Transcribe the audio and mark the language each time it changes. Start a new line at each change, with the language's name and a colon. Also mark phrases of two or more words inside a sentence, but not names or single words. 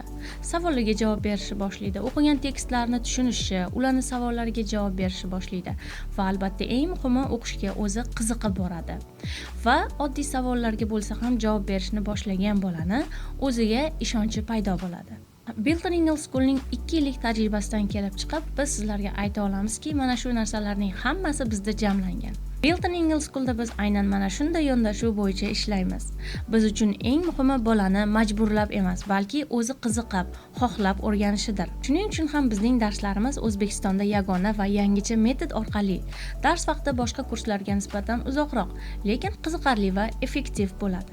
Uzbek: Savollarga javob berishni boshlaydi, o'qigan tekstlarni tushunishi, ularning savollariga javob berishni boshlaydi va albatta eng muhimi o'qishga o'zi qiziqib boradi. Va oddiy savollarga bo'lsa ham javob berishni boshlagan bolani o'ziga ishonchi paydo bo'ladi. Built-in English School'ning 2 yillik tajribasidan kelib chiqib, biz sizlarga ayta olamizki, mana shu narsalarning hammasi bizda jamlangan. Built-in English School'da biz aynan mana shunday yondashuv bo'yicha ishlaymiz. Biz uchun eng muhimi bolani majburlab emas, balki o'zi qiziqib, xohlab o'rganishidir. Shuning uchun ham bizning darslarimiz O'zbekistonda yagona va yangicha metod orqali dars vaqti boshqa kurslarga nisbatan uzoqroq, lekin qiziqarli va effektiv bo'ladi.